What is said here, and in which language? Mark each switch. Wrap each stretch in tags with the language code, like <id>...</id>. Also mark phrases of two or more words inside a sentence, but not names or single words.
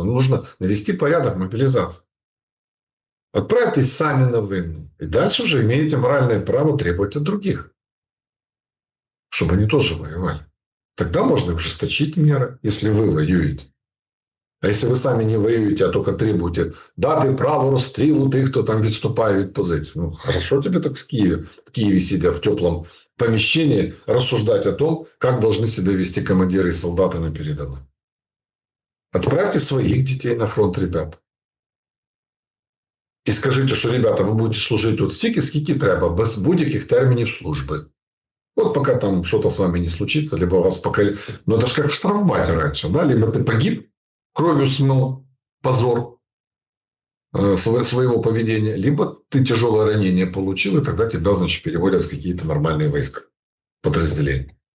<ru>Нужно навести порядок мобилизации. Отправьтесь сами на войну. И дальше уже имеете моральное право требовать от других, чтобы они тоже воевали. Тогда можно ужесточить меры, если вы воюете. А если вы сами не воюете, а только требуете</ru> <uk>дати право розстрілу тих, хто там відступає від позиції.</uk> <ru>Ну, хорошо тебе так в Киеве сидя в теплом помещении, рассуждать о том, как должны себя вести командиры и солдаты на передовой. Отправьте своих детей на фронт, ребят. І скажите, что, ребята, вы будете служить тут</ru> <uk>стільки, скільки треба, без будь-яких термінів служби.</uk> <ru>Вот пока там что-то с вами не случится, либо вас пока... Ну, это же как в штрафбате раньше, да? Либо ты погиб, кровью смыл позор своего поведения, либо ты тяжелое ранение получил, и тогда тебя, значит, переводят в какие-то нормальные войска, подразделения.</ru>